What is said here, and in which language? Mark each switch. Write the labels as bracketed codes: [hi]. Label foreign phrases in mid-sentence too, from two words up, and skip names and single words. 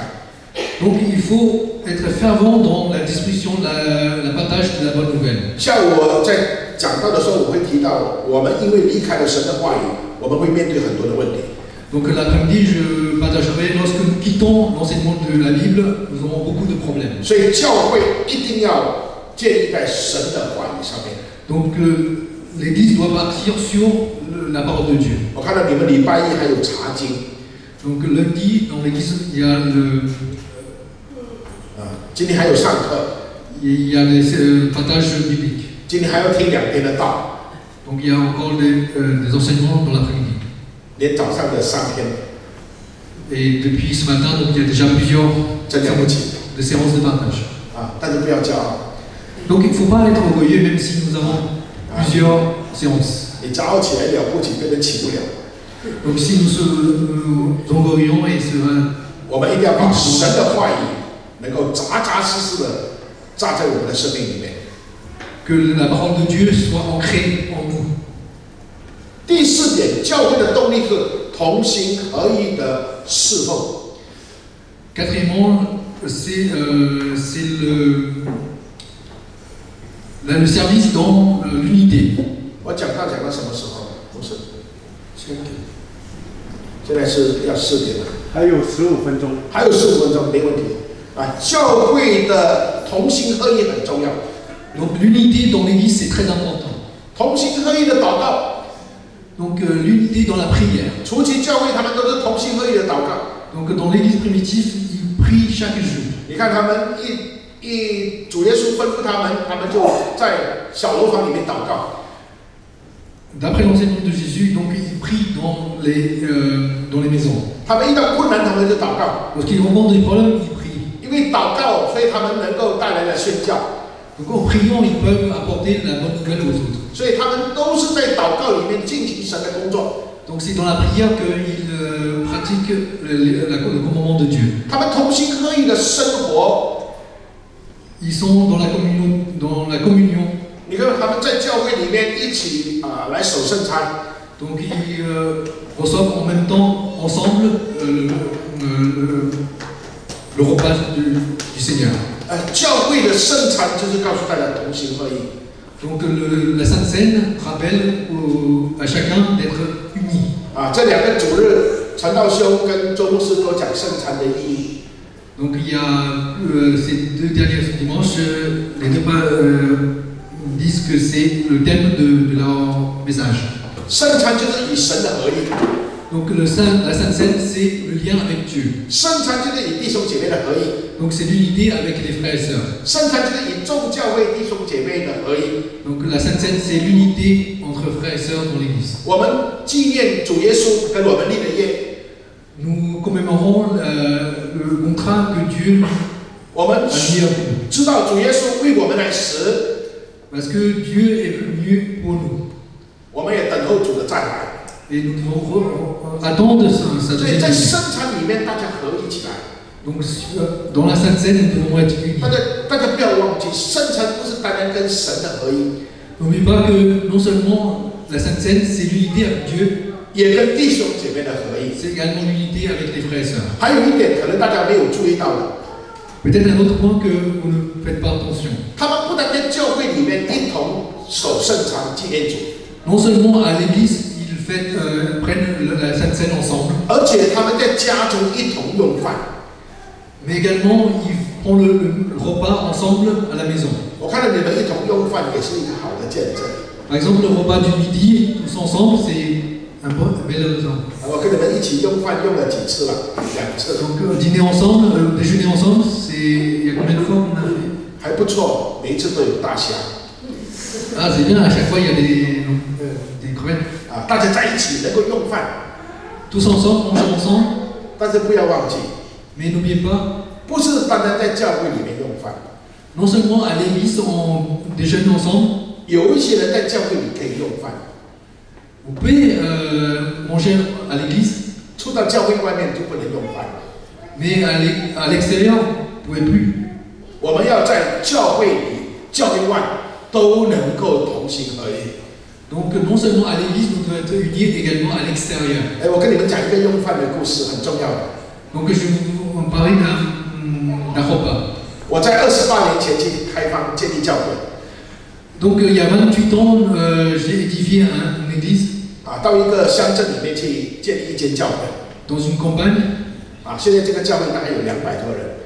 [fr] Donc il faut être fervent dans la distribution, la partage de la bonne nouvelle. [zh] 像我在讲到的时候，我会提到，我们因为离开了神的话语，我们会面对很多的问题。 [fr] Donc l'après-midi, je partagerai, lorsque nous quittons l'enseignement de la Bible, nous aurons beaucoup de problèmes. [zh] 所以教会一定要建立在神的话语上面。 [fr] Donc l'Église doit partir sur la parole de Dieu. [zh] 我看到你们礼拜一还有查经， [fr] Donc lundi, dans l'Église, il y a [zh] 今天还有上课， [fr] les partages bibliques. [zh] 今天还要听2天的道， [fr] Donc il y a encore des enseignements dans l'après-midi. [zh] 连早上的3天， [fr] Et depuis ce matin, donc, il y a déjà plusieurs [zh] 真了不起 [fr] de séances de partage. [zh] 啊！但是不要骄傲， [fr] Donc il ne faut pas être orgueilleux même si nous avons plusieurs séances. [zh] 你骄傲起来了不起，别人起不了。 [fr] Donc si nous orgueillons et se [zh] 我们一定要把神的话语能够扎扎实实的扎在我们的生命里面。 [fr] que la parole de Dieu soit ancrée en nous. [zh] 第4点，教会的动力是同心合一的侍奉。 [fr] Quatrièmement, c'est le service dans l'unité. [zh] 我讲到什么时候？不是，现在是要4点了，还有15分钟。还有15分钟，没问题。啊，教会的同心合一很重要。 [fr] Donc l'unité dans l'Église, c'est très important. [zh] 同心合一的祷告， [fr] Donc l'unité dans la prière. [zh] 初期教会他们都是同心合一的祷告。 [fr] Donc dans l'Église primitive, ils prient chaque jour. [zh] 你看他们主耶稣吩咐他们就在小楼房里面祷告。 [fr] D'après l'enseignement de Jésus, donc ils prient dans les maisons. [zh] 他们遇到困难，他们就祷告。 [fr] Lorsqu'ils rencontrent des problèmes, ils prient. [zh] 因为祷告，所以他们能够带来了宣教。 [fr] Donc en priant, ils peuvent apporter la bonne nouvelle aux autres. [zh] 所以他们都是在祷告里面进行神的工作。 [fr] Donc c'est dans la prière qu'ils pratiquent le commandement de Dieu. [zh] 他们同心合一的生活， [fr] Ils sont dans la communion. [zh] 你看他们在教会里面一起来守圣餐。 [fr] Donc ils reçoivent en même temps ensemble le repas du Seigneur. [zh] 教会的圣餐就是告诉大家同心合一。 [fr] Donc la Sainte Seine rappelle à chacun d'être unis. [zh] 这2个主日，传道兄跟周牧师都讲圣餐的意义。 [fr] Donc il y a ces 2 derniers dimanches, les 2 disent que c'est le thème de leur message. [zh] 圣餐就是与神的合一。 [fr] Donc la Sainte Seine, c'est le lien avec Dieu. [zh] 圣餐就是与弟兄姐妹的合一。 [fr] Donc c'est l'unité avec les frères et sœurs. [zh] 圣餐就是与众教会弟兄姐妹的合一。 [fr] Donc la Sainte Seine, c'est l'unité entre frères et sœurs dans l'Église. [zh] 我们纪念主耶稣跟我们立的约。 [fr] Nous commémorons le contrat que Dieu [zh] 我们 [fr] a mis avec nous. [zh] 知道主耶稣为我们来死， [fr] Parce que Dieu est venu pour nous. [zh] 我们也等候主的再来。 [fr] Et nous devons attendre sa [zh] 所以 [fr] deuxième [zh] 在 [fr] venue. [zh] 圣餐里面，大家合一起来。 [fr] Donc dans la Sainte Seine, nous devons être unis. [zh] 大家不要忘记，圣餐不是单单跟神的合一， [fr] N'oubliez pas que non seulement la Sainte Seine, c'est l'unité avec Dieu, [zh] 也跟弟兄姐妹的合一。 [fr] c'est également l'unité avec les frères et sœurs. [zh] 还有一点，可能大家没有注意到的， [fr] Peut-être un autre point que vous ne faites pas attention. [zh] 他们不但在教会里面一同守圣餐纪念主， [fr] Non seulement à l'église, ils prennent la Sainte Seine ensemble, [zh] 而且他们在家中一同用饭。 [fr] mais également ils prennent le repas ensemble à la maison. [zh] 我看到你们一同用饭，也是一个好的见证。 [fr] Par exemple, le repas du midi, tous ensemble, c'est un bel exemple. [zh] 我跟你们一起用饭用了几次了？2次。 [fr] Donc dîner ensemble, déjeuner ensemble, c'est il y a combien de fois qu'on a fait? [zh] 还不错，每一次都有大虾。 [fr] Ah, c'est bien, à chaque fois il y a des crevettes. [zh] 大家在一起能够用饭， [fr] Tous ensemble, manger ensemble, [zh] 但是不要忘记， [fr] mais n'oubliez pas, [zh] 不是单单在教会里面用饭， [fr] non seulement à l'église on déjeune ensemble, [zh] 有一些人在教会里可以用饭， [fr] vous pouvez manger à l'église, [zh] 出到教会外面就不能用饭。 [fr] mais à l'extérieur, vous ne pouvez plus. [zh] 我们要在教会里、教会外都能够同心合一。 [fr] Donc non seulement à l'église, nous devons être unis également à l'extérieur. [zh] 我跟你们讲一个用饭的故事，很重要的。 [fr] Donc je vais vous parler d'un repas. [zh] 我在28年前去开放建立教会， [fr] Donc il y a 28 ans, j'ai édifié une église [zh] 到一个乡镇里面去建立一间教会。 [fr] dans une campagne. [zh] 现在这个教会大概有200多人。